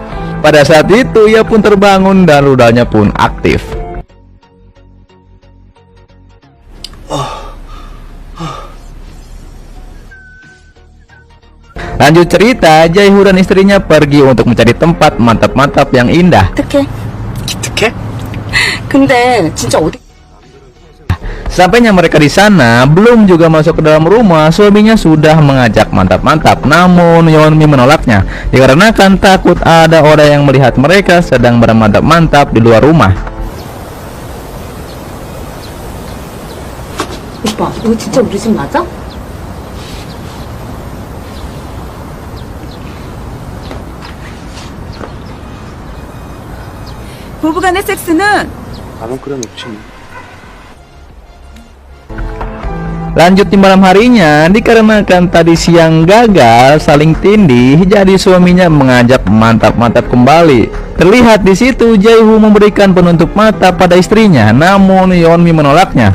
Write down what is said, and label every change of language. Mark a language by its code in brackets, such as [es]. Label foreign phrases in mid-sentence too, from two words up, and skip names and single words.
[id] Pada saat itu ia pun terbangun dan ludahnya pun aktif. Lanjut cerita, Jaeho dan istrinya pergi untuk mencari tempat mantap-mantap yang indah. [ko] 어떡해? 기특해? 근데 진짜 어디? [id] Sampainya mereka di sana, belum juga masuk ke dalam rumah, suaminya sudah mengajak mantap-mantap. Namun Yeonmi menolaknya, dikarenakan takut ada orang yang melihat mereka sedang bermantap-mantap di luar rumah. [ko] 오빠, 이거 진짜 우리 집 맞아? 부부간의 섹스는 라면 끓여놓지. [id] Lanjut di malam harinya, dikarenakan tadi siang gagal saling tindih, jadi suaminya mengajak mantap-mantap kembali. Terlihat di situ Jaeho memberikan penutup mata pada istrinya, namun Yeonmi menolaknya.